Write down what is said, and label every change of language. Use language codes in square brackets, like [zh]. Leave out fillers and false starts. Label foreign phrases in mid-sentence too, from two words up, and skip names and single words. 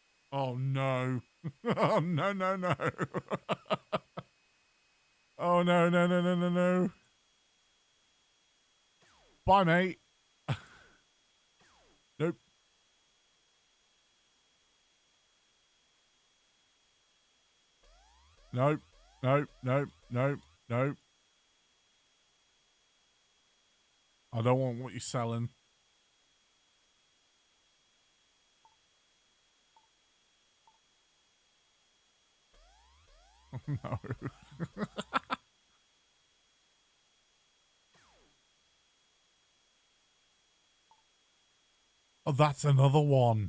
[en] Oh no. Oh no, no, no. Oh no, no, no, no, no, no. Bye, mate. Nope. Nope. Nope. Nope. Nope. Nope. I don't want what you're selling. No. Oh, that's another one.